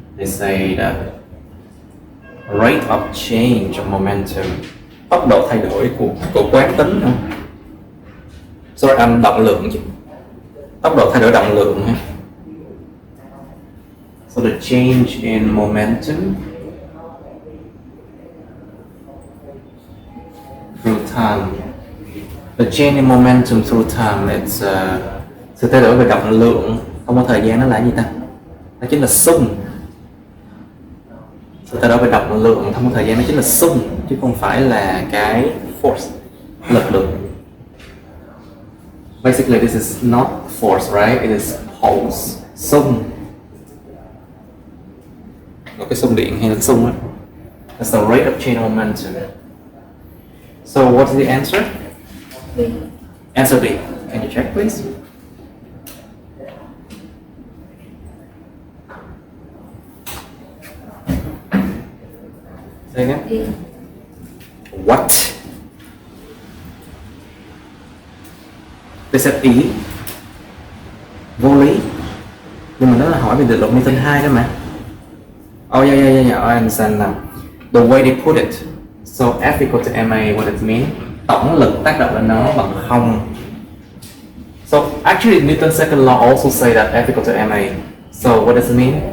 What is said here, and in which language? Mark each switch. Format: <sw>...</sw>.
<en>They say that rate of change of momentum,</en> <vi>tốc độ thay đổi của quán tính không? Sorry, động lượng chứ. Tốc độ thay đổi động lượng ha.</vi> <en>So the change in momentum through time. The change in momentum through time, it's</en> <vi>sự thay đổi về động lượng không có thời gian, nó là gì ta? Nó chính là xung. Sự thay đổi về động lượng không có thời gian, nó chính là xung chứ không phải là cái force, lực lượng.</vi> <en>Basically, this is not force, right? It is pulse, xung.</en> <vi>Có cái xung điện hay là xung á.</vi> <en>That's the rate of change of momentum. So, what's the answer? B. Answer B. Can you check, please? Say again? E. What? They said E.</en> <vi>Vô lý. Nhưng mà nó là hỏi về định luật Newton 2 đó mà.</vi> <en>Oh yeah, I understand now. The way they put it. So F equal to ma, what does it mean?</en> <vi>Tổng lực tác động lên nó bằng 0.</vi> <en>So actually Newton's second law also say that F equal to ma. So what does it mean?</en>